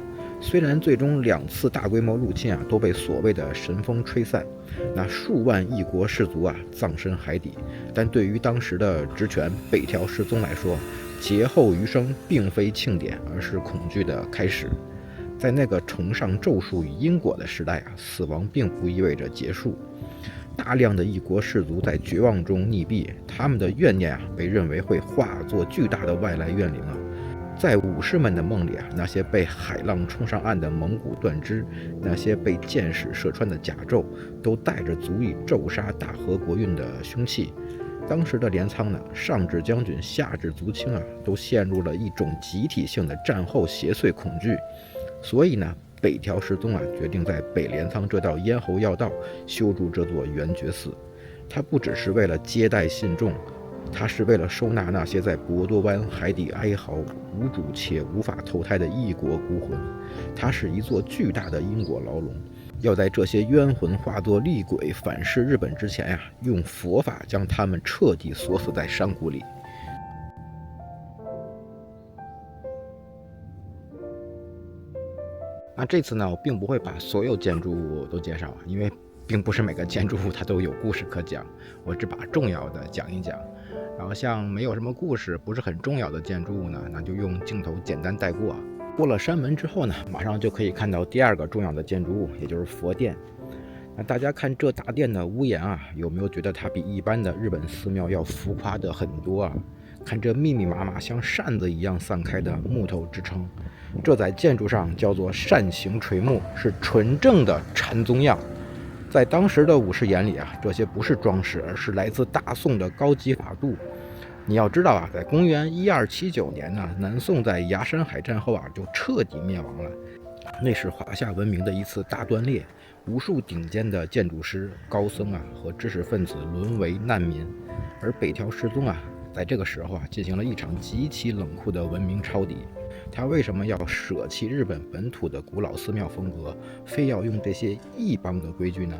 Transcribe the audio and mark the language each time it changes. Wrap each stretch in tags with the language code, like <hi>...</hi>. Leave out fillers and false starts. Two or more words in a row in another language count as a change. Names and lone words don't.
<zh>雖然最終2次大規模入侵都被所謂的神風吹散，那數萬異國士族葬身海底，但對於當時的職權北條氏宗來說，劫後餘生並非慶典，而是恐懼的開始。在那個崇尚咒術與因果的時代死亡並不意味着結束。大量的異國士族在絕望中溺斃，他們的怨念被認為会化作巨大的外來怨靈在武士們的夢裡那些被海浪冲上岸的蒙古断肢，那些被箭矢射穿的甲胄，都帶着足以咒杀大和国运的凶器。當時的鎌倉上至將軍下至族卿都陷入了一種集體性的戰後邪祟恐懼。所以北條氏宗決定在北鎌倉這道咽喉要道修築這座圓覺寺。它不只是為了接待信眾，它是為了收納那些在博多灣海底哀嚎、無主且無法投胎的異國孤魂。它是一座巨大的因果牢籠，要在這些冤魂化作厲鬼反噬日本之前用佛法將他們徹底鎖死在山谷裡。那這次我並不會把所有建築物都介紹，因為並不是每個建築物它都有故事可講，我只把重要的講一講。然後像没有什麼故事、不是很重要的建築物那就用鏡頭簡單帶過。過了山門之後馬上就可以看到第2個重要的建築物，也就是佛殿。那大家看這大殿的屋檐有沒有覺得它比一般的日本寺廟要浮誇的很多看這密密麻麻像扇子一樣散開的木頭支撐，這在建築上叫做扇形垂木，是純正的禪宗樣。在當時的武士眼裡這些不是裝飾，而是來自大宋的高級法度。你要知道在公元1279年南宋在崖山海戰後就徹底滅亡了，那是华夏文明的一次大斷裂，无數頂尖的建築師、高僧和知識分子淪為難民。而北條氏宗在這個時候進行了一場極其冷酷的文明抄底。他為什麼要捨棄日本本土的古老寺廟風格，非要用這些異邦的規矩呢？</zh>